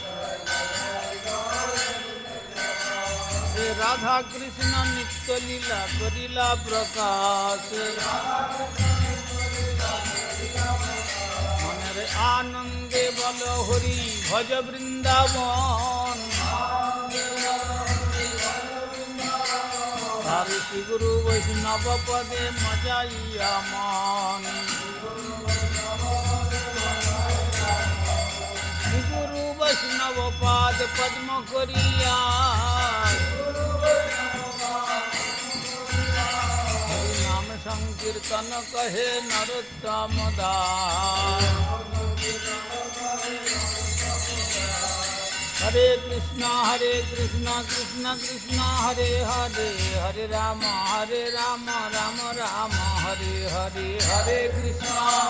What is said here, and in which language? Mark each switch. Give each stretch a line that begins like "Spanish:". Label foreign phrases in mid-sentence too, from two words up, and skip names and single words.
Bangla: রাধা কৃষ্ণ নিত্য লীলা করিলা প্রকাশ, মনের আনন্দে বল হরি ভজ বৃন্দাবন, হরি শ্রী গুরু বৈষ্ণব পদে মজাইয়া মন শ্রী গুরু বৈষ্ণব পাদ পদ্ম করিয়া হরি নাম সংকীর্তন কহে নরোত্তম দাস
Sanskrit: हरे कृष्णा कृष्ण कृष्ण हरे हरे हरे राम राम राम हरे हरे हरे कृष्णा